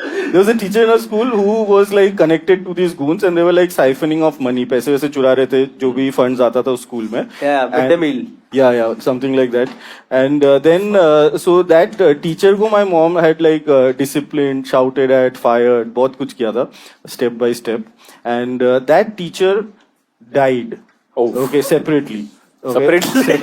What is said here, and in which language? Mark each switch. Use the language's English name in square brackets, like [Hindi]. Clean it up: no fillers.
[English] There was a teacher in our school who was like connected to these goons, and they were like siphoning off money. [Hindi] पैसे वैसे चुरा रहे थे जो भी funds आता था उस school में. [English] Yeah, midday meal. Yeah, something like that. And then so that teacher को my mom had like disciplined, shouted at, fired, [Hindi] बहुत कुछ किया था [English] step by step. And that teacher died. Oh. Okay, separately. Separately.